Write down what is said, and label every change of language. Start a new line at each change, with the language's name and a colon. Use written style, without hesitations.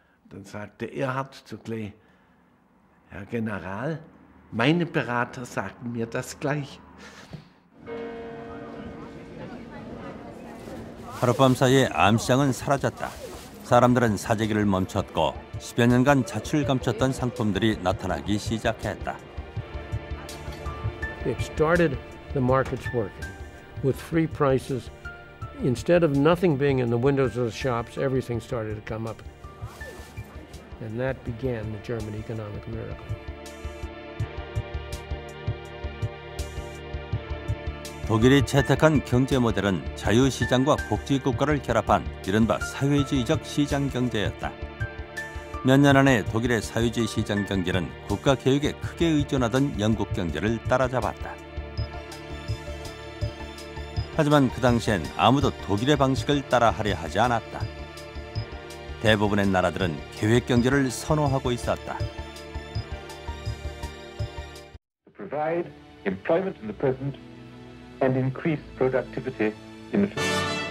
German: Dann sagte Erhard zu Klee, Herr General, meine Berater sagen mir das gleich.
Korean: 하룻밤 사이에 암시장은 사라졌다. 사람들은 사재기를 멈췄고 10여 년간 자취를 감췄던 상품들이 나타나기 시작했다.
English: It started the markets working. With free prices, instead of nothing being in the windows of the shops, everything started to come up. And that began the German economic miracle.
Korean: 독일이 채택한 경제 모델은 자유시장과 복지국가를 결합한 이른바 사회주의적 시장 경제였다. 몇 년 안에 독일의 사회주의 시장 경제는 국가 개혁에 크게 의존하던 영국 경제를 따라잡았다. 하지만 그 당시엔 아무도 독일의 방식을 따라하려 하지 않았다. 대부분의 나라들은 계획 경제를 선호하고 있었다.
English: Provide employment in the present and increase productivity in the future.